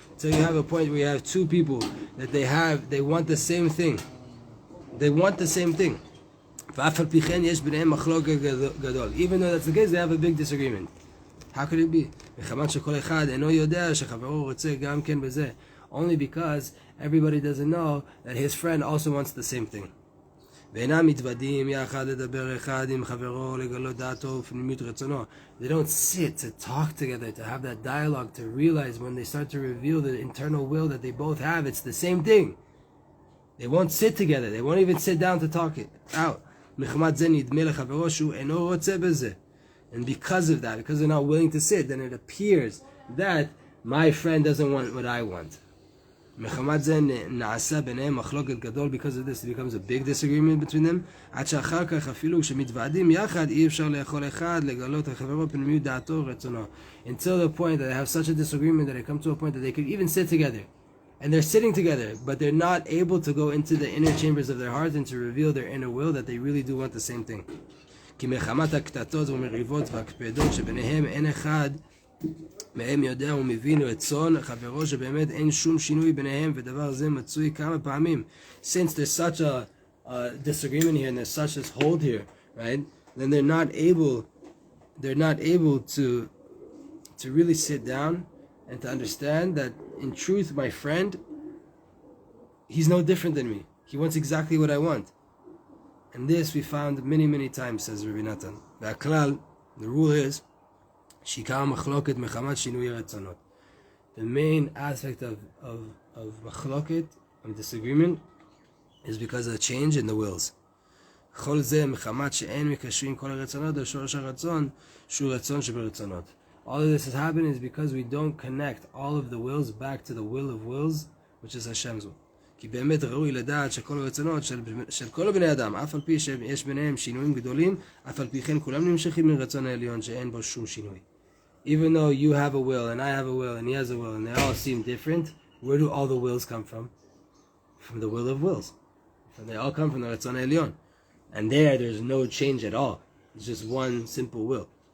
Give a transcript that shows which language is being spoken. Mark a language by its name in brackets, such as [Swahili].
[English] So you have a point where you have two people that they want the same thing. They want the same thing. [Hebrew] ואף על פי כן יש ביניהם מחלוקת גדול. [English] Even though that's the case, they have a big disagreement. How could it be? [Hebrew] מחמת שכל אחד אינו יודע שחברו רוצה גם כן בזה. [English] Only because everybody doesn't know that his friend also wants the same thing. [Hebrew] ואינם מתוודעים יחד לדבר אחד עם חברו לגלות דעתו ופנימיות רצונו. [English] They don't sit to talk together, to have that dialogue, to realize when they start to reveal the internal will that they both have, it's the same thing. They won't sit together. They won't even sit down to talk it out. [Hebrew] מחמת זה נדמה לחברו שהוא אינו רוצה בזה. [English] And because of that, because they're not willing to sit, then it appears that my friend doesn't want what I want. [Hebrew] מחמת זה נעשה ביניהם מחלוקת גדול. [English] Because of this, it becomes a big disagreement between them. [Hebrew] עד שאחר כך אפילו כשמתוועדים יחד, אי אפשר לאכול אחד, לגלות לחברו פנימיות דעתו ורצונו. [English] Until the point that they have such a disagreement that they come to a point that they could even sit together. And they're sitting together, but they're not able to go into the inner chambers of their hearts and to reveal their inner will that they really do want the same thing. [Hebrew] כי מחמת הקטטות ומריבות והקפדות שביניהם אין אחד מהם יודע ומבין רצון חברו שבאמת אין שום שינוי ביניהם, ודבר זה מצוי כמה פעמים. [English] Since there's such a disagreement here and there's such this hold here, right? Then they're not able to really sit down and to understand that in truth my friend, he's no different than me. He wants exactly what I want. And this we found many times, says Rabbi Natan. [Hebrew] והכלל, [English] the rule is [Hebrew] שעיקר מחלוקת מחמת שינוי רצונות. [English] The main aspect of מחלוקת, of disagreement, is because of the change in the wills. [Hebrew] כל זה מחמת שאין מקשרים כל הרצונות על שורש הרצון שהוא רצון שברצונות. [English] All of this has happened is because we don't connect all of the wills back to the will of wills, which is Hashem's will. [Hebrew] כי באמת ראוי לדעת שכל הרצונות של כל בני אדם, אף על פי שיש ביניהם שינויים גדולים, אף על פי כן כולם נמשכים לרצון העליון שאין בו שום שינוי. [English] Even though you have a will, and I have a will, and he has a will, and they all seem different, where do all the wills come from? From the will of wills. So they all come from the רצון העליון. And there's no change at all. It's just one simple will.